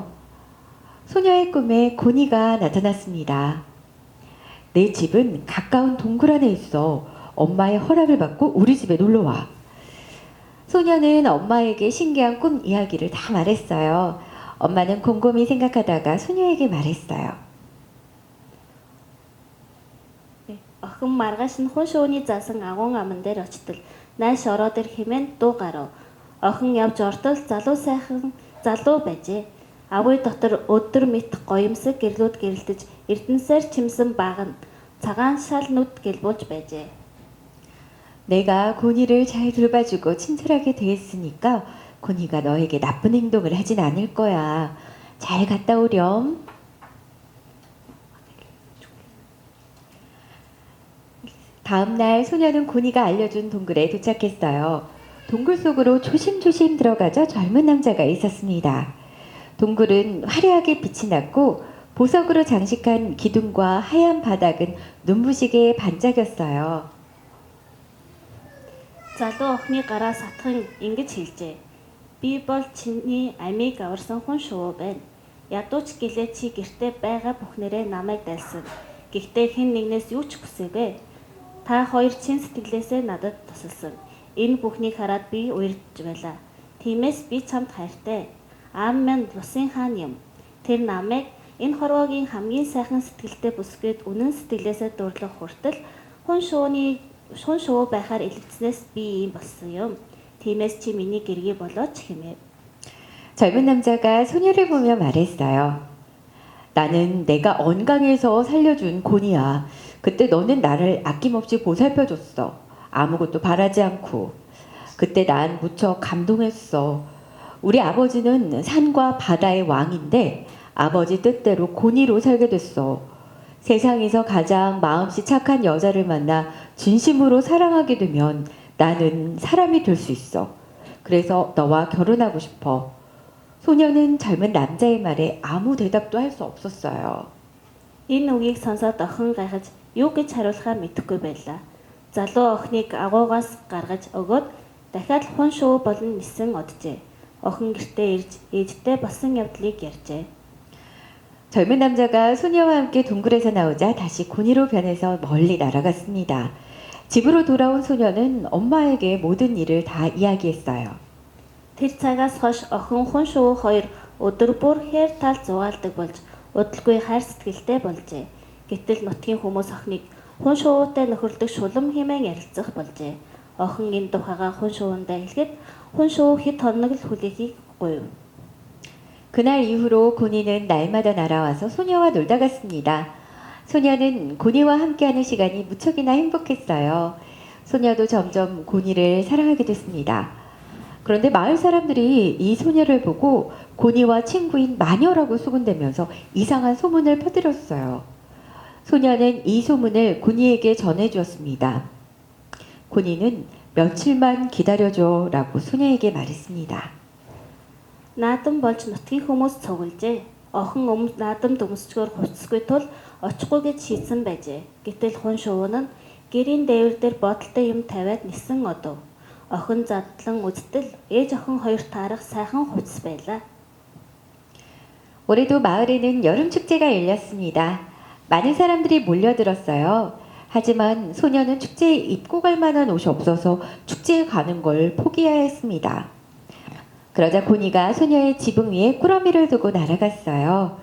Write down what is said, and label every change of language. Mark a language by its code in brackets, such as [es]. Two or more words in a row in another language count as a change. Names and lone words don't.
[ko] 소녀의 꿈에 고니가 나타났습니다. 내 집은 가까운 동굴 안에 있어. 엄마의 허락을 받고 우리 집에 놀러 와. 소녀는 엄마에게 신기한 꿈 이야기를 다 말했어요. 엄마는 곰곰이 생각하다가 소녀에게 말했어요. [mn] Охин маргааш нь хүн шууны заасан агуун аман дээр очтол найш ороод ир хэмээн дуу гарав. Охин явж ортол залуу байжээ. Агуй дотор өдөр мэт гоёмсог гэрлүүд гэрэлтэж эрдэнсээр чимсэн баган цагаан шал нүд гэлбүүлж байжээ. [ko] 내가 고니를 잘 돌봐주고 친절하게 대했으니까 고니가 너에게 나쁜 행동을 하진 않을 거야. 잘 갔다 오렴. 다음날 소녀는 고니가 알려준 동굴에 도착했어요. 동굴 속으로 조심조심 들어가자 젊은 남자가 있었습니다. 동굴은 화려하게 빛이 났고 보석으로 장식한 기둥과 하얀 바닥은 눈부시게 반짝였어요. [mn] Залуу охины гараа сатхан ингэж хэлжээ. Би бол чиний амийг аварсан хүн шувуу байна. Ядууч гэлээ чи гэртээ байгаа бүхнэрээ намайг дайлсан. Гэхдээ хэн нэгнээс юу ч хүсээгүй. Та хоёр чин сэтгэлээсээ надад тусалсан. Энэ бүхнийг хараад би уярдж байлаа. Тиймээс би чамд хайртай. Аав минь Лусын хаан юм. Тэр намайг энэ хорвоогийн хамгийн сайхан сэтгэлтэй бүсгээд үнэн сэтгэлээсээ дурлах хүртэл хүн шувуу байхаар илгэснээс би ийм болсон юм. Тиймээс чи миний гэргий болооч хэмэв. [ko] 젊은 남자가 소녀를 보며 말했어요. 나는 내가 언강에서 살려준 고니야. 그때 너는 나를 아낌없이 보살펴줬어. 아무것도 바라지 않고. 그때 난 무척 감동했어. 우리 아버지는 산과 바다의 왕인데 아버지 뜻대로 고니로 살게 됐어. 세상에서 가장 마음씨 착한 여자를 만나 진심으로 사랑하게 되면 나는 사람이 될 수 있어. 그래서 너와 결혼하고 싶어. 소녀는 젊은 남자의 말에 아무 대답도 할 수 없었어요. [mn] Энэ үгийг сонсоод охин гайхаж юу гэж хариулахаа мэдэхгүй байлаа. Залуу охиныг агуугаас гаргаж өгөөд дахиад хүн шувуу болон нисэн оджээ. Охин гэртээ ирж ээжтэй болсон явдлыг ярьжээ. [ko] 젊은 남자가 소녀와 함께 동굴에서 나오자 다시 고니로 변해서 멀리 날아갔습니다. 집으로 돌아온 소녀는 엄마에게 모든 일을 다 이야기했어요. [mn] Тэр цагаас хойш охин хүн шувуу хоёр өдөр бүр хээр тал зугаалдаг болж удалгүй хайр сэтгэлтэй болжээ. Гэтэл нутгийн хүмүүс охиныг хүн шувуутай нөхөрлөдөг шулам хэмээн ярилцах болжээ. Охин энэ тухайгаа хүн шувуундаа хэлэхэд хүн шувуу хэд хоног л хүлээхийг гуйв. [ko] 그날 이후로 고니는 날마다 날아와서 소녀와 놀다 갔습니다. 소녀는 고니와 함께하는 시간이 무척이나 행복했어요. 소녀도 점점 고니를 사랑하게 됐습니다. 그런데 마을 사람들이 이 소녀를 보고 고니와 친구인 마녀라고 수군대면서 이상한 소문을 퍼뜨렸어요. 소녀는 이 소문을 고니에게 전해주었습니다. 고니는 며칠만 기다려줘라고 소녀에게 말했습니다. [mn] Наадам болж нутгийн хүмүүс цуглжээ. Охин наадамд өмсчгөр хувцсгүй тул очихгүй гэж шийдсэн байжээ. Гэтэл хүн шувуу нь гэрийн дээвэр дээр бодолтой юм тавиад нисэн одов. Охин задлан үзтэл ээж охин хоёр таарах сайхан хувцс байлаа. [ko] 올해도 마을에는 여름 축제가 열렸습니다. 많은 사람들이 몰려들었어요. 하지만 소녀는 축제에 입고 갈 만한 옷이 없어서 축제에 가는 걸 포기해야 했습니다. 그러자 고니가 소녀의 지붕 위에 꾸러미를 두고 날아갔어요.